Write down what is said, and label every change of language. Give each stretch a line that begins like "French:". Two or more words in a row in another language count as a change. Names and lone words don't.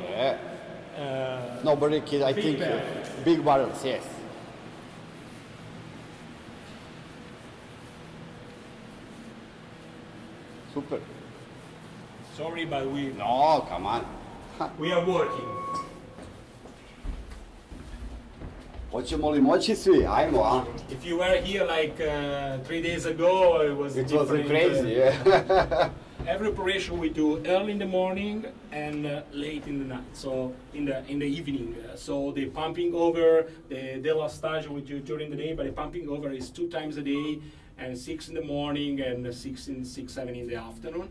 English: No, barrique, I big think barrels. big barrels, yes. Super. Sorry, but No, come on. we are working.
Croatian: Hoćemo li moći svi? Ajmo, a?
English: If you were here like 3 days ago, it was It different. was crazy, yeah. Every operation we do early in the morning and late in the night, so in the evening. So the pumping over, the délastage we do during the day, but the pumping over is 2 times a day, and 6 in the morning and 7 in the afternoon.